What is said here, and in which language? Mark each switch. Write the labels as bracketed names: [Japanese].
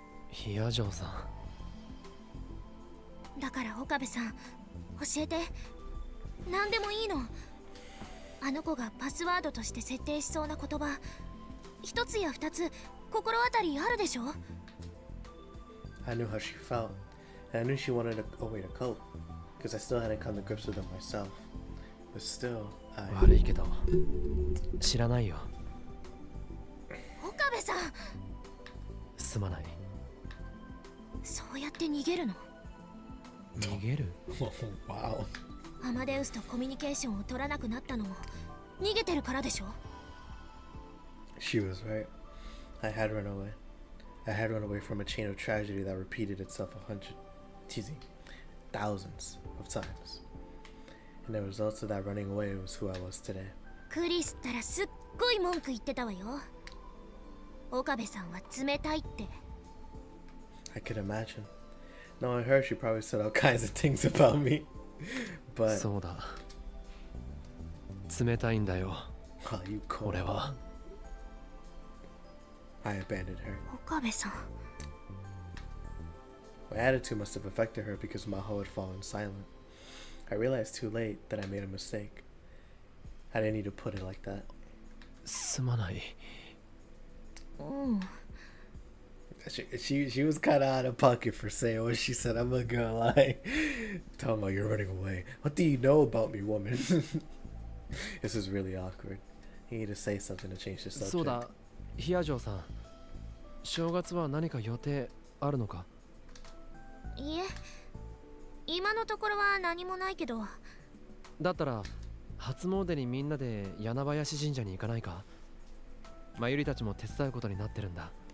[Japanese] ヒアジョーさん。だから岡部さん、教えて。何でもいいの。あの子がパスワードとして設定しそうな言葉、一つや二つ心当たりあるでしょ。 [English] I knew how she felt, and I knew she wanted a way to cope, because I still hadn't come to grips with it myself. But still, [Japanese] 悪いけど知らないよ。岡部さん、すまない。そうやって逃げるの？逃げる？ [English] wow. [Japanese] アマデウスとコミュニケーションを取らなくなったのも逃げてるからでしょ。 [English] She was right. I had run away. I had run away from a chain of tragedy that repeated itself thousands of times. And the results of that running away was who I was today. [Japanese] クリスったらすっごい文句言ってたわよ。岡部さんは冷たいって。 [English] I could imagine. Knowing her, she probably said all kinds of things about me. But [Japanese] そうだ。冷たいんだよ。 [English] oh, you cold. [Japanese] 俺は。 [English] I abandoned her. [Japanese] 岡部さん。 [English] My attitude must have affected her because Maho had fallen silent. I realized too late that I made a mistake. I didn't need to put it like that. [Japanese] すまない。うん。 [English] She was kind of out of pocket for saying what she said. I'm not gonna lie. Tell me you're running away. What do you know about me, woman? This is really awkward. You need to say something to change the subject. [Japanese] そうだ、ヒアジョーさん。正月は何か予定あるのか？いえ、今のところは何もないけど。だったら初詣にみんなで柳林神社に行かないか？まゆりたちも手伝うことになってるんだ。